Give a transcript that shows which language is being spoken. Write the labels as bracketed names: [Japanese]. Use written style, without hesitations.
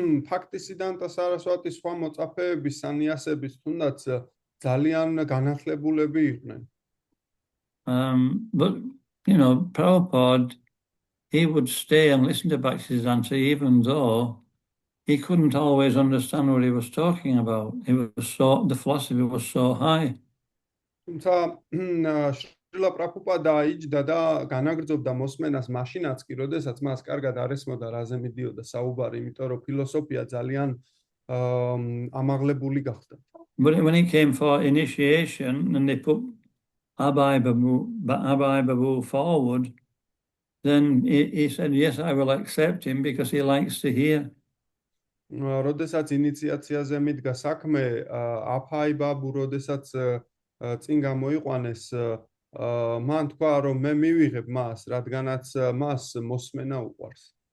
[Georgian] ფაქტისიდანტა სარასვატის სხვა მოწაფეების სანიასების თუნდაც ძალიან განახლებულები იყვნენ. [English] But, you know, Prabhupada, he would stay and listen to Bhaktisiddhanta even though he couldn't always understand what he was talking about. The philosophy was so high. [Georgian] თუმცა შრილა პრაბჰუპადა იჯდა და განაგრძობდა მოსმენას მაშინაც კი, როდესაც მას კარგად არ ესმოდა რაზე მიდიოდა საუბარი, იმიტომ რომ φιλოსოფია ძალიან ამაღლებული გახდა. [English] But when he came for initiation and they put Abhay Babu forward, then he said, yes, I will accept him because he likes to hear. [Georgian] როდესაც ინიციაციაზე მიდგა საქმე, აფაი ბაბუ როდესაც წინ გამოიყვანეს, მან თქვა რომ მე მივიღებ მას, რადგანაც მას მოსმენა უყვარს.